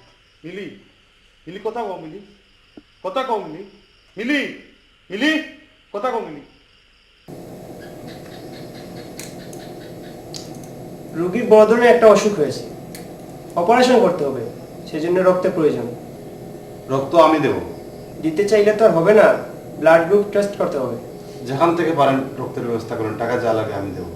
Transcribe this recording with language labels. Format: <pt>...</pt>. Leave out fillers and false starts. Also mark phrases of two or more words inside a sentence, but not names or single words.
<bn>মিলি, মিলি কথা কও মিলি, কথা কও মিলি, মিলি, মিলি, কথা কও মিলি। রোগীর বড় ধরনের একটা অসুখ হয়েছে, অপারেশন করতে হবে, সেজন্য রক্তের প্রয়োজন। রক্ত আমি দেব। দিতে চাইলে তো আর হবে না,</bn> <en>blood group test</en> <bn>করতে হবে। যেখান থেকে পারেন রক্তের ব্যবস্থা করেন, টাকা যা লাগে আমি দেব।</bn>